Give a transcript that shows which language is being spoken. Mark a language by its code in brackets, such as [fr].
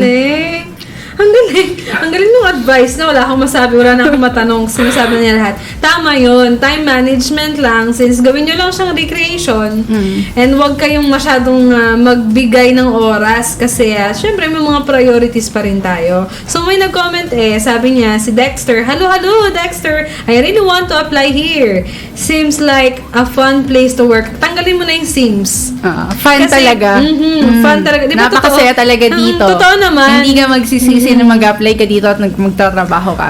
[tl] galing. Ang galing. Ang galing ng advice na wala akong masabi, wala na akong matanong, sinasabi na niya lahat. Tama yun. Time management lang. Since gawin nyo lang siyang recreation and wag kayong masyadong magbigay ng oras kasi syempre may mga priorities pa rin tayo. So may nag-comment sabi niya, si Dexter, hello Dexter, [en] I really want to apply here. Seems like a fun place to work. [tl] Tanggalin mo na yung seems. Fun talaga. Fun talaga. Di ba Napakasaya totoo? talaga dito. Totoo naman. Hindi ka magsisisi na mag-apply ka dito at magtatrabaho ka.